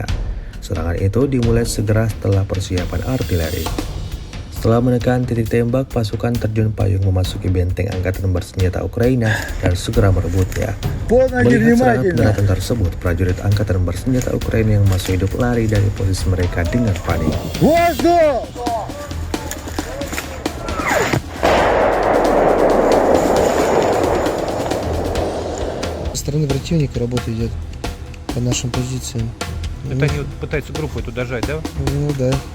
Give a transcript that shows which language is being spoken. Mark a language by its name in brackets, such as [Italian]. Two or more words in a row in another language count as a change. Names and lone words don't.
[Indonesian] Serangan itu dimulai segera setelah persiapan artileri. Setelah menekan titik tembak, pasukan terjun payung memasuki benteng angkatan bersenjata Ukraina dan segera merebutnya. Melihat serangan pendaratan tersebut, prajurit angkatan bersenjata Ukraina yang masih hidup lari dari posisi mereka dengan panik. [Russian] Со стороны противника работа идет по нашим позициям. Это они вот пытаются группу эту дожать, да? Ну да.